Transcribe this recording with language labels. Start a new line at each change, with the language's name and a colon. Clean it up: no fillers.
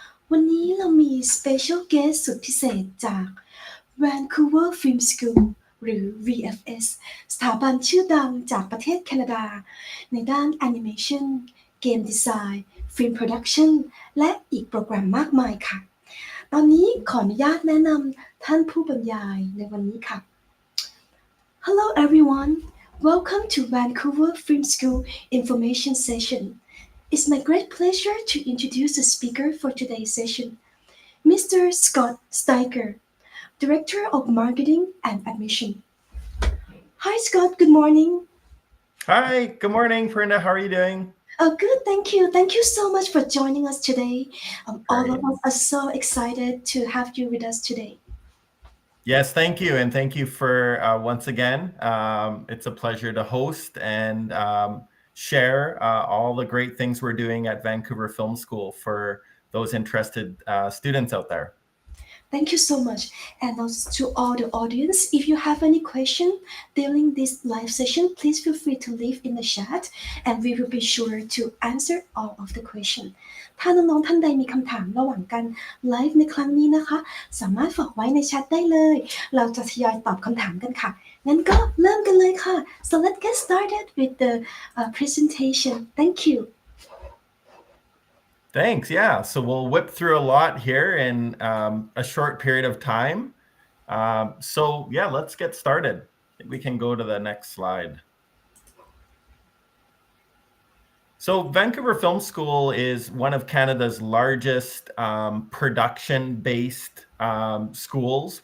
Thai: วันนี้เรามี Special Guest สุดพิเศษจาก Vancouver Film School หรือ VFS สถาบันชื่อดังจากประเทศแคนาดาในด้าน Animation Game Design Film Production และอีกโปรแกรมมากมายค่ะตอนนี้ขออนุญาตแนะนำท่านผู้บรรยายในวันนี้ค่ะ
English: Hello everyone Welcome to Vancouver Film School Information Session. It's my great pleasure to introduce the speaker for today's session, Mr. Scott Steiger, Director of Marketing and Admission. Hi Scott, good morning. Hi, good morning, Prinda. How are you doing? Oh, good, thank you. Thank you so much for joining us today. All of us are so excited to have you with us today. Yes, thank you. And thank you for once again. It's a pleasure to host and share all the great things we're doing at Vancouver Film School for those interested students out there. Thank you so much. And also to all the audience, if you have any question during this live session, please feel free to leave in the chat and we will be sure to answer all of the question.
Thai: ถ้าน้องๆท่านใดมีคำถามระหว่างการไลฟ์ในครั้งนี้นะคะสามารถฝากไว้ในแชทได้เลยเราจะทยอยตอบคำถามกันค่ะงั้นก็เริ่มกันเลยค่ะ
English: So let's get started with the presentation. Thank you. Thanks. Yeah. So we'll whip through a lot here in a short period of time. So yeah, let's get started. We can go to the next slide. So Vancouver Film School is one of Canada's largest production-based schools.